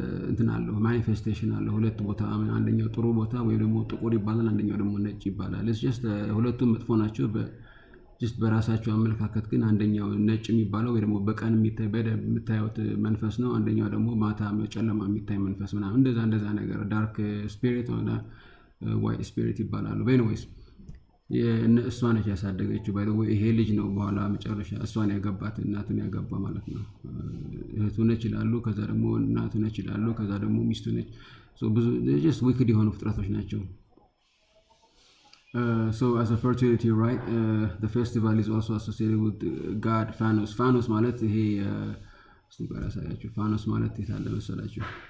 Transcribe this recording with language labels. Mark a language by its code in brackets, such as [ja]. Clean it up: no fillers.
[am] እንትን አለው ማኒፌስቴሽን አለው። ሁለት ቦታ፣ አንደኛው ጥሩ ቦታ ወይ ደግሞ ጥቁር ይባላል፣ አንደኛው ደግሞ ነጭ ይባላል። [en] it's just [am] ሁለቱም መጥፎ ናቸው just በራሳቸው አመለካከት። ግን አንደኛው ነጭ የሚባለው ወይ ደግሞ በቀን የምታዩት መንፈስ ነው፣ አንደኛው ደግሞ ማታ ጨለማ የሚታይ መንፈስ ምናምን እንደዛ ነገር ዳርክ ስፒሪት እና ዋይት ስፒሪት ይባላሉ። ኤኒዌይስ እሷ ነች ያሳደገችው። [en] ባይ ዘ ወይ [am] ይሄ ልጅ ነው በኋላ መጨረሻ እሷን ያገባት፣ እናቱን ያገባ ማለት ነው። እህቱ ነች ይላሉ፣ ከዛ ደግሞ እናቱ ነች ይላሉ፣ ከዛ ደግሞ ሚስቱ ነች። ብዙ just wicked የሆኑ ፍጥረቶች ናቸው። [en] So as a fertility rite, the festival is also associated with god Phanos. [am] Phanos ማለት ይሄ እስቲ ቆይ ላሳያችሁ። ፋኖስ ማለት የት አለ መሰላችሁ?